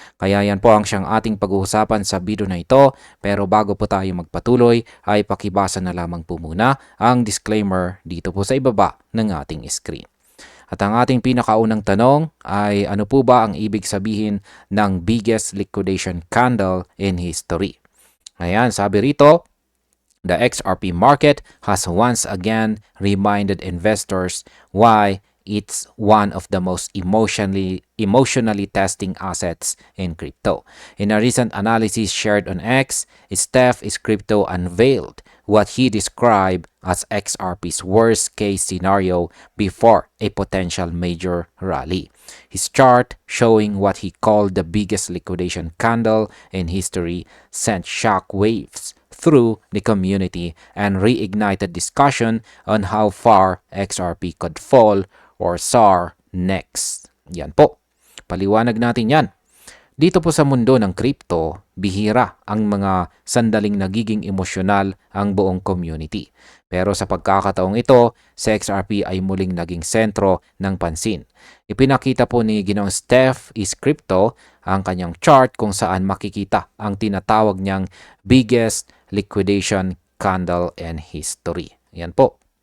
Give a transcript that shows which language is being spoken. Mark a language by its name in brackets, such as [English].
[Filipino] Kaya yan po ang siyang ating pag-uusapan sa video na ito, pero bago po tayo magpatuloy ay pakibasa na lamang po muna ang disclaimer dito po sa ibaba ng ating screen. At ang ating pinakaunang tanong ay ano po ba ang ibig sabihin ng [English] biggest liquidation candle in history? [Filipino] Ayan, sabi rito, [English] the XRP market has once again reminded investors why it's one of the most emotionally testing assets in crypto. In a recent analysis shared on X, Steph is Crypto unveiled what he described as XRP's worst case scenario before a potential major rally. His chart, showing what he called the biggest liquidation candle in history, sent shock waves through the community and reignited discussion on how far XRP could fall or SAR next. [Filipino] Yan po. Paliwanag natin yan. Dito po sa mundo ng crypto, bihira ang mga sandaling nagiging emosyonal ang buong community. Pero sa pagkakataong ito, si XRP ay muling naging sentro ng pansin. Ipinakita po ni Ginoong Steph is Crypto ang kanyang chart kung saan makikita ang tinatawag niyang [English] biggest liquidation candle in history. [Filipino] Yan po.